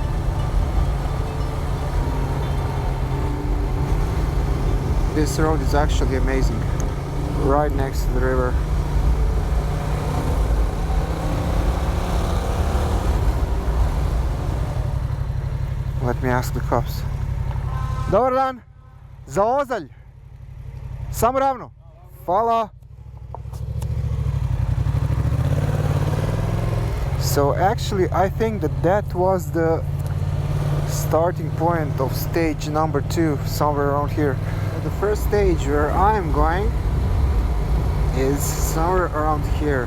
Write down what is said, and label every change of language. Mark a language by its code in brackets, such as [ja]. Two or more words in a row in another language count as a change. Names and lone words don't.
[en] This road is actually amazing. Right next to the river. Let me ask the cops. [hr] Dobar dan, za Ozalj. Samo ravno. Hvala. [en] So actually I think that was the starting point of stage number 2, somewhere around here. The first stage where I'm going is somewhere around here.